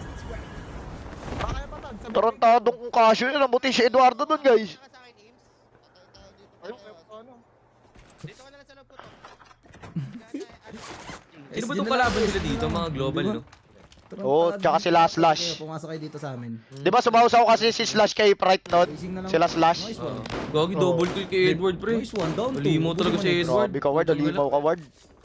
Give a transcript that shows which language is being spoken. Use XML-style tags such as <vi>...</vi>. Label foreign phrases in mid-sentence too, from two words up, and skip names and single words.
<tl>Tarantadong concussion na, namuti si Eduardo dun, guys. Sino ba itong kalaban nila dito? Mga global, no? Oo, tsaka sila Slash. Pumasok kayo dito sa amin. Di ba sumausaw kasi si Slash kay Pride Nod? Racing na lang. Sila Slash.</tl> <en>Nice one.</en> <tl>Gagi,</tl> <en>double kill</en> <tl>kay Edward, pre.</tl> <en>Nice one, down 2.</en> <tl>Malimaw talaga si Edward. Grabe ka, Ward. Alimaw ka, Ward.</tl>